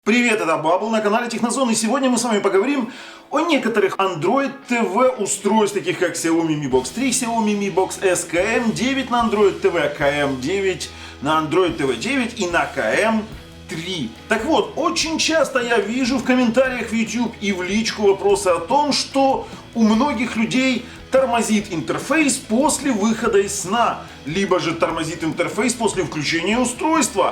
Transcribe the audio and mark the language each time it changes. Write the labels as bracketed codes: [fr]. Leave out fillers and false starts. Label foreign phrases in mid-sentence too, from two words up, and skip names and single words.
[ru] Привет, это Бабл на канале Технозон, и сегодня мы с вами поговорим о некоторых Android TV устройствах, таких как Xiaomi Mi Box 3, Xiaomi Mi Box S, KM9 на Android TV, KM9 на Android TV 9 и на KM3. Так вот, очень часто я вижу в комментариях в YouTube и в личку вопросы о том, что у многих людей тормозит интерфейс после выхода из сна, либо же тормозит интерфейс после включения устройства.